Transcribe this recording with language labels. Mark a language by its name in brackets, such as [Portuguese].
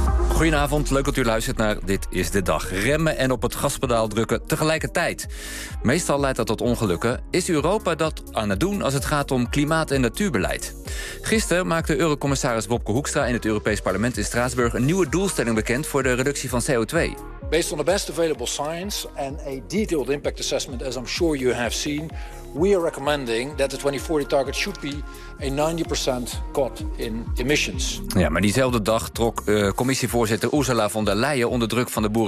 [Dutch] Goedenavond, leuk dat u luistert naar Dit is de Dag. Remmen en op het gaspedaal drukken tegelijkertijd. Meestal leidt dat tot ongelukken. Is Europa dat aan het doen als het gaat om klimaat- en natuurbeleid? Gisteren maakte eurocommissaris Wopke Hoekstra in het Europees Parlement in Straatsburg een nieuwe doelstelling bekend voor de reductie van CO2. [English] Based on the best available science and a detailed impact assessment, as I'm sure you have seen, we are recommending that the 2040 target should be a 90% cut in emissions. [Dutch] Ja, maar diezelfde dag trok commissievoorzitter Ursula von der Leyen onder druk van de boeren.